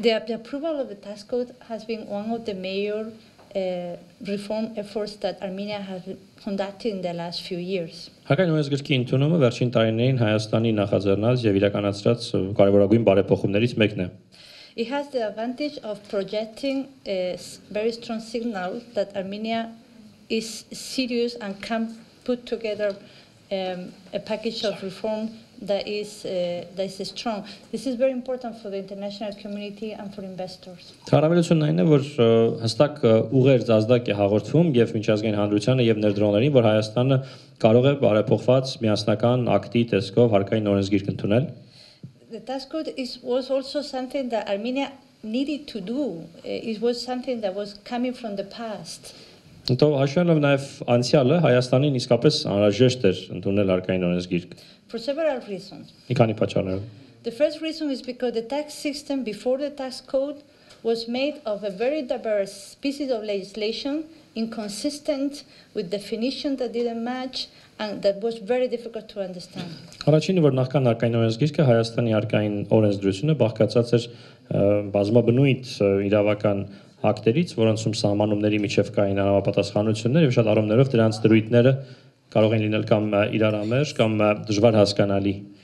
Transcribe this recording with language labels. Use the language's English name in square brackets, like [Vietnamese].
[English] The approval of the tax code has been one of the major reform efforts that Armenia has conducted in the last few years. [Armenian] Հարկային օրենսգրքի ընդունումը վերջին տարիներին Հայաստանի նախաձեռնած եւ իրականացրած կարևորագույն բարեփոխումներից մեկն է։ [English] It has the advantage of projecting a very strong signal that Armenia is serious and can put together a package of reform that is strong. This is very important for the international community and for investors. [Armenian] Հարաբերությունն այն է, որ հստակ ուղեր ազդակ է հաղորդվում եւ միջազգային հանրությանը եւ ներդրողներին, որ Հայաստանը կարող է բարեփոխված միասնական ակտի տեսքով հարկային օրենսգիրք ընդունել։ [English] The tax code was also something that Armenia needed to do. It was something that was coming from the past. [Portuguese] Então, [Armenian] հաշվելով նաև անցյալը Հայաստանին իսկապես անհրաժեշտ էր ընդունել հարկային օրենսգիրք։ [English] For several reasons. [Armenian] Մի քանի պատճառներով։ [English] The first reason is because the tax system before the tax code was made of a very diverse pieces of legislation, inconsistent with definition that didn't match, and that was very difficult to understand. [Armenian] Առաջինը որ նախքան հարկային օրենսգիրքը Հայաստանի հարկային օրենսդրությունը բաղկացած էր բազմաբնույթ իրավական ակտերից, որոնցում սահմանումների միջև կային համապատասխանություններ եւ շատ առումներով դրանց դրույթները կարող են լինել կամ իրարամերժ կամ դժվար հասկանալի։